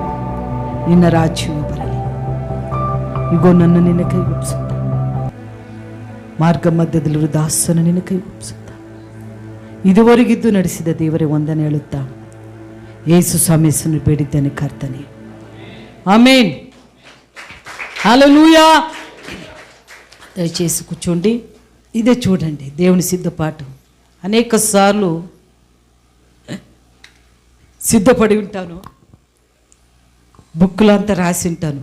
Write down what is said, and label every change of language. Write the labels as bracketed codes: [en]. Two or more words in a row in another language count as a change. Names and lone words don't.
[kn] ನಿನ್ನ ರಾಜ್ಯವು ಬರಲಿ. ಇಗೋ, ನನ್ನ ನಿನ್ನ ಕೈಗೊಪ್ಪಿಸುತ್ತ, ಮಾರ್ಗ ಮಧ್ಯದಲ್ಲಿರುವ ದಾಸನ ನಿನ್ನ ಕೈಗೊಪ್ಪಿಸುತ್ತ, ಇದುವರೆಗಿದ್ದು ನಡೆಸಿದ ದೇವರೇ ವಂದನೆ ಹೇಳುತ್ತಾ ಯೇಸು ಸ್ವಾಮೀಸನ್ನು ಬೇಡಿದ್ದೇನೆ ಕರ್ತನೆ, ಆಮೇನ್. [te] హల్లెలూయా. దయచేసి కూర్చోండి. ఇదే చూడండి దేవుని సిద్ధపాటు. అనేక సార్లు సిద్ధపడి ఉంటాను, బుక్లో అంతా రాసి ఉంటాను.